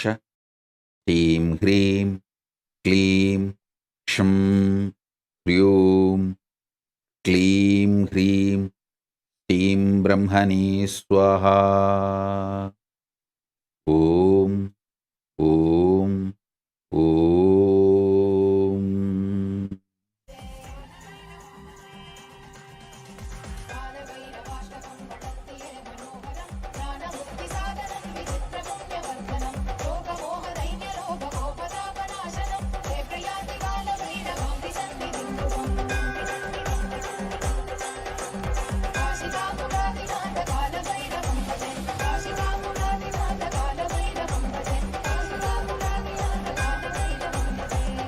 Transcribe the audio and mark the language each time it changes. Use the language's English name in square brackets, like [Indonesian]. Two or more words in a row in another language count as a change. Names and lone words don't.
[Sanskrit] శ్రీం హ్రీం క్లీం క్షం హ్రీం క్లీం హ్రీం శ్రీం బ్రహ్మణే స్వాహా. ఓం ఓం ఓం. कालभैरवाष्टकं पठन्ति ये मनोहरं ज्ञानमुक्तिसाधनं विचित्रपुण्यवर्धनं लोकमोहदैन्यलोभकोपतापनाशनं हे प्रयाति कालभैरवं विसन्निधिं ध्रुवम् काशिकापुरादिनाथ कालभैरवं भजे काशिकापुरादिनाथ कालभैरवं भजे काशिकापुरादिनाथ कालभैरवं भजे